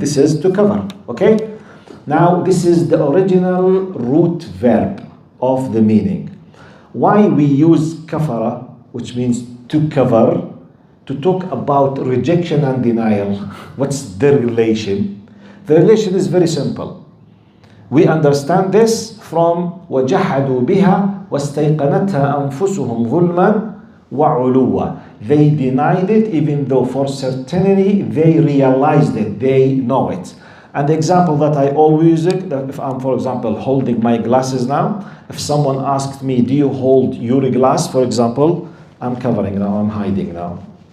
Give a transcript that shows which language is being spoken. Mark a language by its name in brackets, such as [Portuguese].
[English] This is to cover, okay? Now, this is the original root verb of the meaning. Why we use kafara, which means to cover, to talk about rejection and denial. What's the relation? The relation is very simple. We understand this from [Arabic] وَجَحَدُوا بِهَا وَاسْتَيْقَنَتْهَا أَنفُسُهُمْ ظُلْمًا وَعُلُوًّا. [English] They denied it even though for certainty they realized it, they know it. And the example that I always use, that if I'm, for example, holding my glasses now, if someone asked me, do you hold your glass, for example, I'm covering now, I'm hiding now.